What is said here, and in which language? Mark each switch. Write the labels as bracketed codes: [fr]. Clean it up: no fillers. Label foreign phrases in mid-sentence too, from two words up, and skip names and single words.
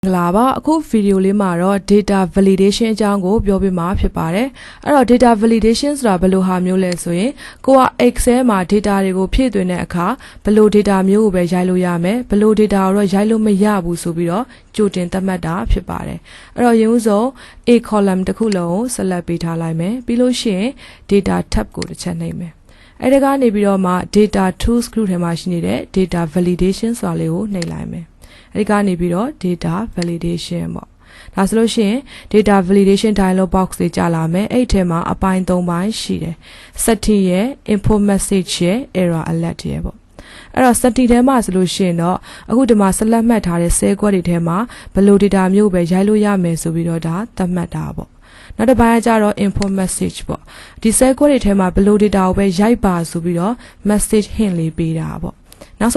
[my] လာပါအခုဗီဒီယိုလေးမှာတော့ [en] data validation [my] အကြောင်းကိုပြောပြမှာဖြစ်ပါတယ်အဲ့တော့ [en] data validation [my] ဆိုတာဘယ်လိုဟာမျိုးလဲဆိုရင်ကိုက Excel မှာ data တွေကိုဖြည့်သွင်းတဲ့အခါဘယ်လို data မျိုးကိုပဲရိုက်လို့ရမယ်ဘယ်လို data ကိုတော့ရိုက်လို့မရဘူးဆိုပြီးတော့ကြိုတင်သတ်မှတ်တာဖြစ်ပါတယ်အဲ့တော့ရင်းဥဆုံး [en] A column [my] တစ်ခုလုံးကို select ပေးထားလိုက်မယ်ပြီးလို့ရှိရင် [en] data tab [my] ကိုတစ်ချက်နှိပ်မယ်အဲ့ဒါ ကနေပြီးတော့မှ [en] data tools group [my] ထဲမှာရှိနေတဲ့ [en] data validation [my] ဆိုတာလေးကိုနှိပ်လိုက်မယ်အဲ့ဒီကနေပြီးတော့ [en] data validation [my] ပေါ့ဒါဆိုလို့ရှိရင် [en] data validation dialog box [my] တွေကြာလာမယ်အဲ့ထဲမှာအပိုင်း၃ပိုင်းရှိတယ် setting ရဲ့ [en] info message [my] ရဲ့ [en] error alert [my] ရဲ့ပေါ့အဲ့တော့ setting ထဲမှာဆိုလို့ရှိရင်တော့အခုဒီမှာ select မှတ် ထားတဲ့ cell ကွက်တွေထဲမှာဘယ်လို data မျိုးပဲရိုက်လို့ရမယ်ဆိုပြီးတော့ဒါသတ်မှတ်တာပေါ့နောက်တစ်ပိုင်းကကြတော့ [en] info message [my] ပေါ့ဒီ cell ကွက်တွေထဲမှာဘယ်လို data ကိုပဲရိုက်ပါဆိုပြီးတော့ [en] message hint [my] လေးပေးတာပေါ့နောက်